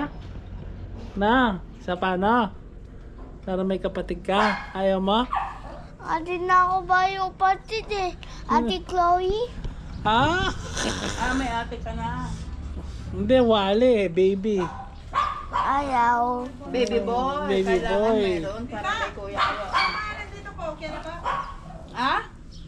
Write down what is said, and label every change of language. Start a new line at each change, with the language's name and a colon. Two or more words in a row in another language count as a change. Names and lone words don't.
Filipino: Na, isa pa na. Para may kapatid ka. Ayaw mo? Ate na ako ba yung patid eh? Ate Chloe? Ha? May ate ka na. Hindi, wale. Baby. Ayaw.
English: Baby boy.
Filipino: Baby Kailangan boy. meron para kay kuya ko. Nandito po, okay na ba? Ah?